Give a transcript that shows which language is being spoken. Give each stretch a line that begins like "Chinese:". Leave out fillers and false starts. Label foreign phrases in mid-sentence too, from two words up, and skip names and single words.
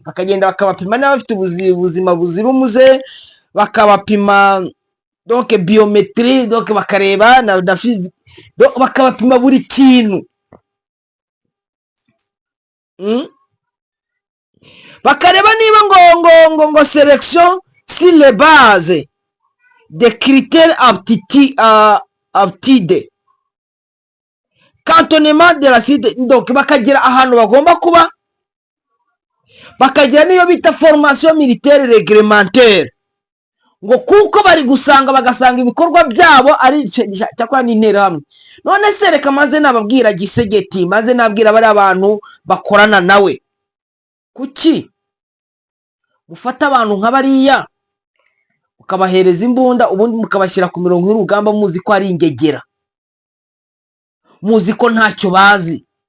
Kinyarwanda: Bakagenda bakabapima niba bafite ubuzima buzira umuze, bakabapima donc biometrie, donc bakareba na physique, donc bakabapima buri kintu. Bakareba niba ngo
French: sélection sur les bases des critères aptitude, cantonnement de la site.
Kinyarwanda: Donc bakagira ahantu bagomba kuba, bakagira niyo bita
French: formation militaire réglementaire,
Kinyarwanda: ngo kuko bari gusanga bagasanga ibikorwa byabo ari cyakora n'interahamwe. None se reka maze nababwira Gisegeti, maze nabwira bari abantu bakorana nawe, kuki mufata abantu nk'abariya ukabahereza imbunda ubundi mukabashyira ku mirongo y'urugamba muzi ko ari ingegera, muzi ko ntacyo bazi?